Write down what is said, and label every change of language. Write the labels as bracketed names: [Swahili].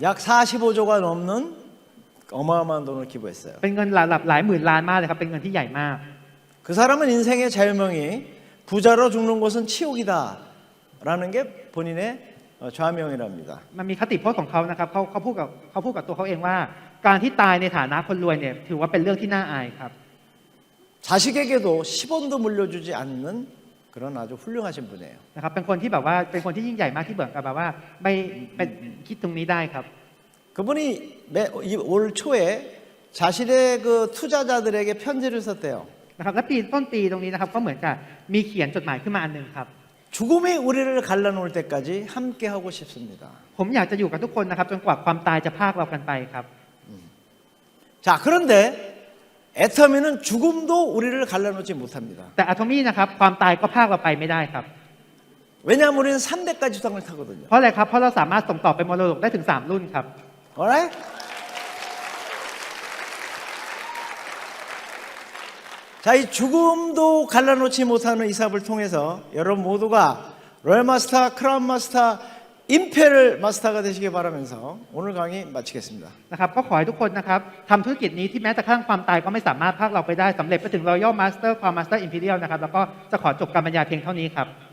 [Korean] 약 45조가 넘는 어마어마한 돈을 기부했어요. [Thai] เป็นเงินหลายหมื่นล้านมากเลยครับเป็นเงินที่ใหญ่มาก [Korean] 그 사람은 인생의 좌우명이 부자로 죽는 것은 치욕이다라는 게 본인의 좌명이랍니다. [Thai] มันมีคติพจน์ของเขานะครับเขาพูดกับตัวเขาเองว่า การที่ตายในฐานะคนรวยเนี่ยถือว่าเป็นเรื่องที่น่าอายครับ [Korean] 자식에게도 10원도 물려주지 않는 그런 아주 훌륭하신 분이에요. [Thai] นะครับเป็นคนที่แบบว่าเป็นคนที่ยิ่งใหญ่มากที่เหมือนกับแบบว่าไม่เป็นคิดตรงนี้ได้ครับ [Korean] 그분이 올 초에 자신의 그 투자자들에게 편지를 썼대요. [Thai] นะครับและต้นปีตรงนี้นะครับก็เหมือนกับมีเขียนจดหมายขึ้นมาอันหนึ่งครับ [Korean] 죽음이 우리를 갈라놓을 때까지 함께 하고 싶습니다. [Thai] ผมอยากจะอยู่กับทุกคนนะครับจนกว่าความตายจะพรากเรากันไปครับ [Korean] 자, 그런데 애터미는 죽음도 우리를 갈라놓지 못합니다. [Thai] แต่อะโทมี่นะครับความตายก็พรากเราไปไม่ได้ครับ [Korean] 왜냐하면 우리는 3대까지 수당을 타거든요. [Thai] เพราะอะไรครับเพราะเราสามารถส่งต่อไปมรดกได้ถึง3รุ่นครับ [English] alright? [Korean] 자, 이 죽음도 갈라놓지 못하는 이 사업을 통해서 여러분 모두가 로얄 마스터, 크라운 마스터, 임페럴 마스터가 되시길 바라면서 오늘 강의 마치겠습니다. [Thai] นะครับก็ขอให้ทุกคนนะครับทำธุรกิจนี้ที่แม้แต่กระทั่งความตายก็ไม่สามารถพรากเราไปได้สำเร็จไปถึง Royal Master Crown Master Imperial นะครับแล้วก็จะขอจบการบรรยายเพียงเท่านี้ครับ